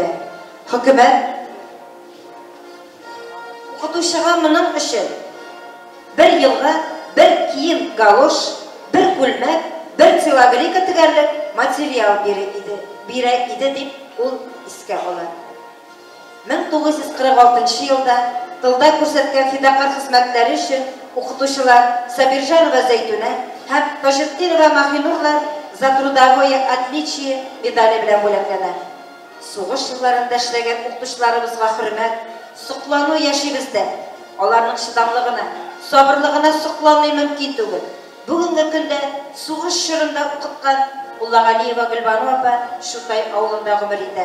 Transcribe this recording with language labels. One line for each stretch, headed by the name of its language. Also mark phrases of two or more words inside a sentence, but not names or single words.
Tatar: Хөкүмәт укытучыга моның өчен 1 елга 1 кием галош, 1 күлмәк, 1 телогрейка тегәрлек материал бирә иде дип ул искә ала. 1946 елда тылда күрсәткән фидакар хезмәтләре өчен укытучылар Сабиржанова Зәйтүнә һәм Тажетдинова Махинурлар
Russian: за трудовое отличие
Tatar: медале белән бүләкләнә. Сугыш елларында эшләгән укытучыларыбызга хөрмәт, соклану яшибездә. Аларның чыдамлыгына, сабырлыгына соклану мөмкин түгел. Бүгенге көндә сугыш чорында укыткан Уллагалиева Гөлбану апа Шутай авылында гомер итә.